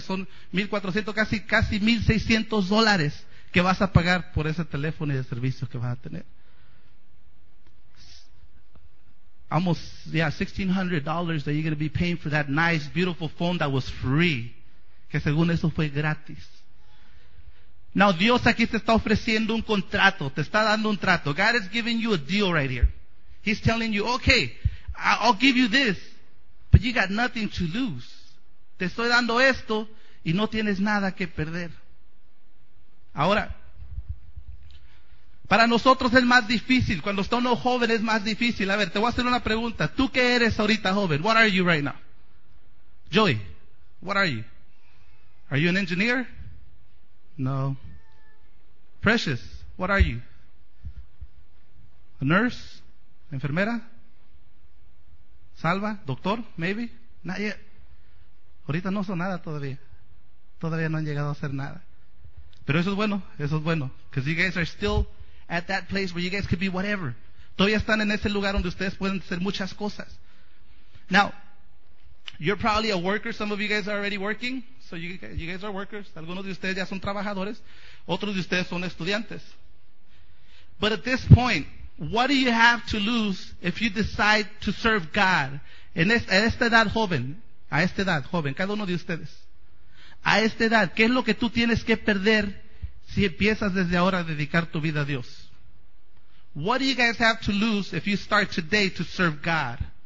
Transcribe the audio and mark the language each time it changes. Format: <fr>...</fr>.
<es>Son 1,400, casi $1,600 que vas a pagar por ese teléfono y el servicio que vas a tener.</es> <en>Almost, yeah, $1,600 that you're going to be paying for that nice, beautiful phone that was free.</en> <es>Que según eso fue gratis. Now, Dios aquí te está ofreciendo un contrato. Te está dando un trato.</es> <en>God is giving you a deal right here. He's telling you, okay, I'll give you this, but you got nothing to lose.</en> <es>Te estoy dando esto y no tienes nada que perder. Ahora, para nosotros es más difícil. Cuando está uno joven es más difícil. A ver, te voy a hacer una pregunta. ¿Tú qué eres ahorita joven?</es> <en>What are you right now? Joey, what are you? Are you an engineer? No. Precious, what are you? A nurse?</en> <es>¿Enfermera?</es> <en>¿Salva? ¿Doctor? Maybe. Not yet.</en> <es>Ahorita no son nada todavía. Todavía no han llegado a ser nada. Pero eso es bueno. Eso es bueno.</es> <en>Because you guys are still at that place where you guys could be whatever.</en> <es>Todavía están en ese lugar donde ustedes pueden ser muchas cosas.</es> <en>Now, you're probably a worker. Some of you guys are already working. So you guys are workers.</en> <es>Algunos de ustedes ya son trabajadores. Otros de ustedes son estudiantes.</es> <en>But at this point, what do you have to lose if you decide to serve God?</en> <es>A esta edad joven, cada uno de ustedes. A esta edad, ¿qué es lo que tú tienes que perder si empiezas desde ahora a dedicar tu vida a Dios?</es> <en>What do you guys have to lose if you start today to serve God?</en>